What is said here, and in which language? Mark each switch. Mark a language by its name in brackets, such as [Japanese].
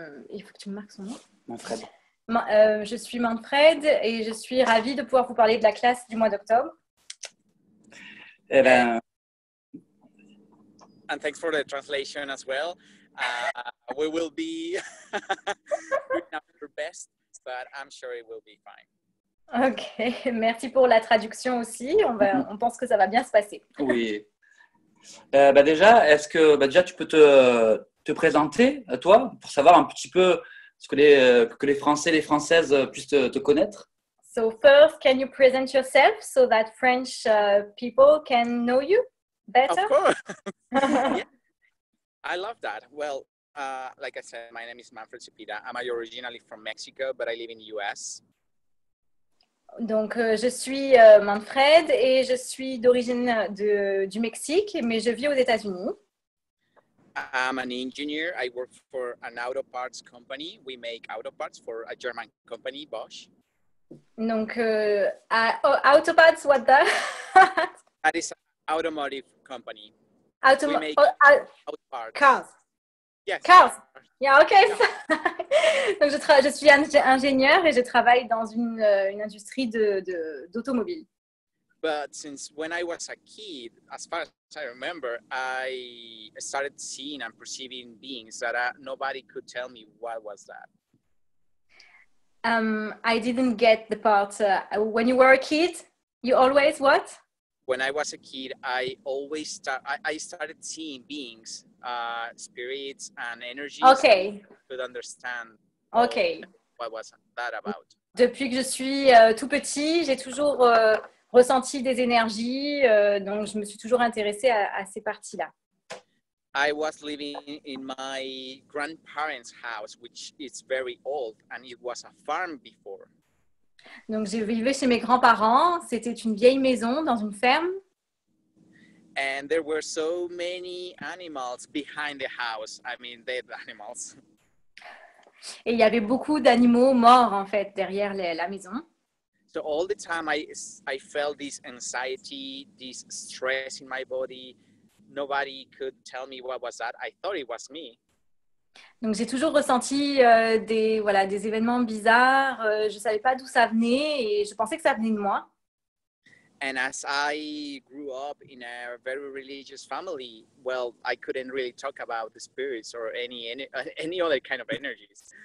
[French] Il faut que tu me marques son nom. Manfred. Je suis Manfred et je suis ravie de pouvoir vous parler de la classe du mois d'octobre. [English] And thanks for the translation as well. We will be doing our best, but I'm sure it will be fine. [French] Ok, merci pour la traduction aussi. On pense que ça va bien se passer. Oui. Déjà, est-ce que déjà tu peux te présenter, toi, pour savoir un petit peu ce que les Français et les Françaises puissent te connaître? [English] So first, can you present yourself so that French people can know you better? Of course. Yeah. I love that. Well, like I said, my name is Manfred Zepeda. I'm originally from Mexico, but I live in the US. [French] Donc, je suis Manfred et je suis d'origine du Mexique, mais je vis aux États-Unis. [English] I'm an engineer. I work for an auto parts company. We make auto parts for a German company, Bosch. Donc, auto parts, what that? That is an automotive company. We make auto parts. Cars. Yes. Cars. Yeah, okay. [French] Donc, je suis ingénieure et je travaille dans une industrie d'automobile. [English] But since when I was a kid, as far as I remember, I started seeing and perceiving beings that nobody could tell me what was that. I didn't get the part. When you were a kid, you always what? When I was a kid, I always I started seeing beings, spirits and energies. Okay. I could understand. Okay. What was that about? [French] Depuis que je suis tout petit, j'ai toujours ressenti des énergies, donc je me suis toujours intéressée à ces parties-là. [English] I was living in my grandparents' house, which is very old, and it was a farm before. [French] Donc, je vivais chez mes grands-parents. C'était une vieille maison dans une ferme. [English] And there were so many animals behind the house. I mean, dead animals. [French] Et il y avait beaucoup d'animaux morts, en fait, derrière la maison. [English] So all the time I felt this anxiety, this stress in my body. Nobody could tell me what was that. I thought it was me. [French] Donc, j'ai toujours ressenti des événements bizarres. Je ne savais pas d'où ça venait et je pensais que ça venait de moi. [English] And as I grew up in a very religious family, well, I couldn't really talk about the spirits or any other kind of energies.